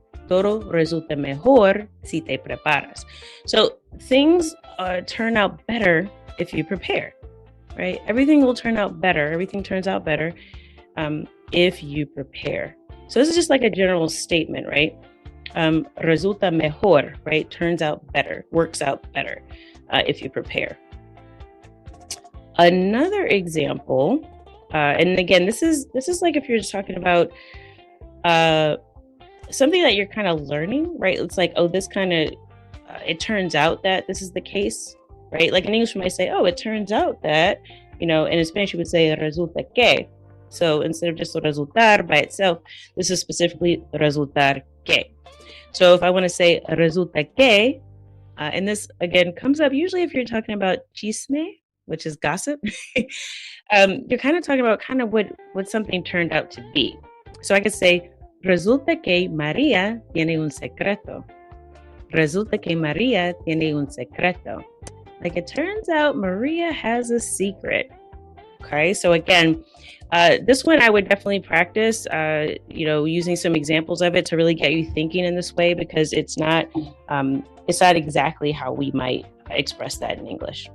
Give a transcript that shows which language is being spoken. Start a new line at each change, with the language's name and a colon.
Spanish: Todo resulta mejor si te preparas.
English: So things turn out better if you prepare, right? Everything will turn out better. Everything turns out better if you prepare. So this is just like a general statement, right? Resulta mejor, right? Turns out better, works out better if you prepare. Another example, and again, this is like if you're just talking about something that you're kind of learning, right? It's like, oh, this kind of, it turns out that this is the case, right? Like in English, we might say, oh, it turns out that, and in Spanish, you would say resulta que. So instead of just resultar by itself, this is specifically resultar que. So if I want to say resulta que, and this again comes up usually if you're talking about chisme, which is gossip, you're kind of talking about kind of what something turned out to be.
Spanish: So I could say, resulta que María tiene un secreto. Resulta que María tiene un secreto.
English: Like it turns out Maria has a secret. Okay, so again, this one I would definitely practice, using some examples of it to really get you thinking in this way, because it's not exactly how we might express that in English.